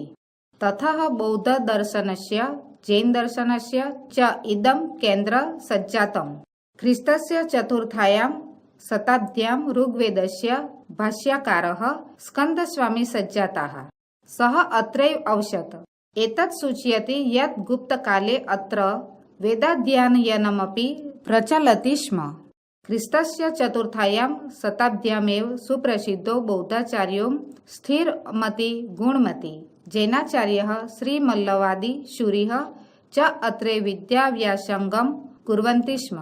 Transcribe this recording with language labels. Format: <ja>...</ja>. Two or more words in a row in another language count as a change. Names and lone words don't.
<sa>ततः बौद्ध दर्शनस्य जैन दर्शनस्य च इदं केन्द्रं सञ्जातम्. ख्रिस्तस्य चतुर्थ्यां शताब्द्यां ऋग्वेदस्य भाष्यकारः स्कन्दस्वामी सञ्जातः. सः अत्रैव अवसत्. एतत् सूचयति यत् गुप्तकाले अत्र वेदाध्ययनमपि प्रचलति स्म. ख्रिस्तस्य चतुर्थायां शताब्द्यामेव सुप्रसिद्धो बौद्धाचार्यो स्थिरमति गुणमति जैनाचार्यः श्रीमल्लवादी शूरिः च अत्रे विद्याव्यासङ्गं कुर्वन्ति स्म.</sa>